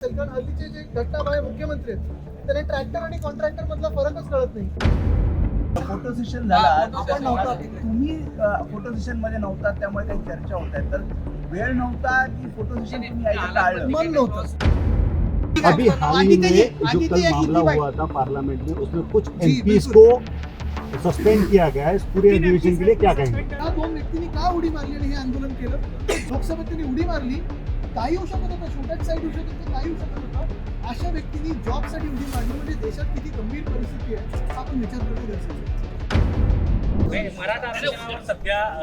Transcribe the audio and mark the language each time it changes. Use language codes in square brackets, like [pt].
[mr] कारण हल्लीचे जे घटनाबाह्य मुख्यमंत्री आहेत त्यांना ट्रॅक्टर आणि कॉन्ट्रॅक्टर मधला फरकच कळत नाही. फोटो सेशन झाला, आपण नव्हता, तुम्ही फोटो सेशन मध्ये नव्हता, त्यामुळे काही चर्चा होत आहे. तर वेळ नव्हता की फोटो सेशन तुम्ही यायचं टाळलं? मन नव्हतं. [hi] अभी हाल ही में जो कल मामला हुआ था पार्लियामेंट में, उसमें कुछ एमपीज को सस्पेंड किया गया है. इस पूरे अधिवेशन के लिए क्या कहेंगे? [mr] त्या दोन व्यक्तींनी का उडी मारली आणि हे आंदोलन केलं? लोकसभेत त्यांनी उडी मारली, काही होऊ शकत होतं, शूटआउट साईड होऊ शकत होतं, काही होऊ शकत होतं. अशा व्यक्तींनी जॉबसाठी उडी मारली म्हणजे देशात किती गंभीर परिस्थिती आहे हा आपण विचार करणं गरजेचं आहे. मराठा आरक्षणावर सध्या